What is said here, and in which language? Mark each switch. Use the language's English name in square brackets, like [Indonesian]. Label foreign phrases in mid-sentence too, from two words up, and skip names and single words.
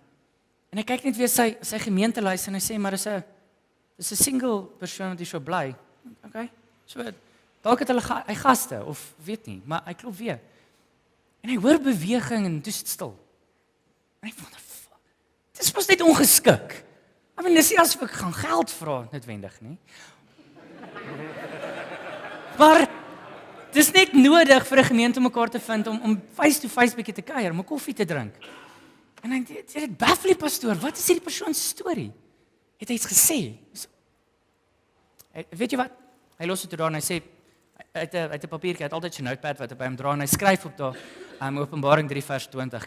[Afrikaans] En hy kyk net weer sy gemeentelys en hy sê maar dis 'n single persoon wat hier so bly. Okay? So dalk het hy gaste of weet nie, maar hy klop weer. En hy hoor beweging en toe sit stil. En hy wonder, dis mos net ongeskik. [English] I mean, [Afrikaans] dis nie asof ek gaan geld vra noodwendig nie. Maar dis net nodig vir 'n gemeente om mekaar te vind om [English] face to face [Afrikaans] bietjie te kuier, om 'n koffie te drink. En hy sê dit baffle pastoor, wat is hierdie persoon se storie? Het hy iets gesê? Weet jy wat? Hy los dit daar en hy sê hy het 'n papiertjie, hy het altyd 'n notepad wat hy by hom dra en hy skryf op daar Openbaring 3 vers 20.